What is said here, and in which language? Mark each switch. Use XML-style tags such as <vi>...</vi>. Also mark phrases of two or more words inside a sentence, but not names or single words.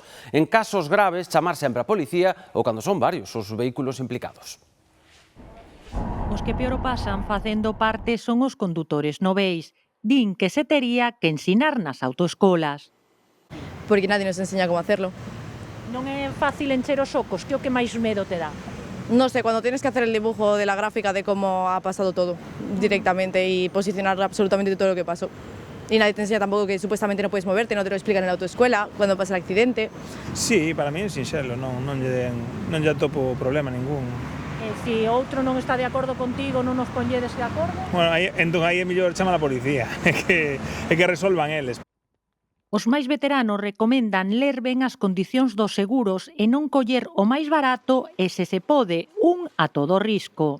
<gl>En casos graves, chamar sempre a policía ou cando son varios os vehículos implicados. Os que peor o pasan facendo parte son os condutores noveis. Din que se tería que ensinar nas autoescolas.</gl> <es>Porque nadie nos enseña cómo hacerlo.</es> <gl>Non é fácil encher os ocos, que o que máis medo te dá?</gl> <es>No sé, cuando tienes que hacer el dibujo de la gráfica de cómo ha pasado todo directamente y posicionar absolutamente todo lo que pasó. Y nadie te enseña tampoco que supuestamente no puedes moverte, no te lo explican en la autoescuela, cuando pasa el accidente.</es> <gl>Sí, para mí é sinxelo, non lle topo problema ningún. E se outro non está de acordo contigo, non nos ponlledes de acordo? Bueno, entón aí é mellor chamar a policía, que resolvan eles. Os máis veteranos recomendan ler ben as condicións dos seguros e non coller o máis barato e, se se pode, un a todo risco.</gl>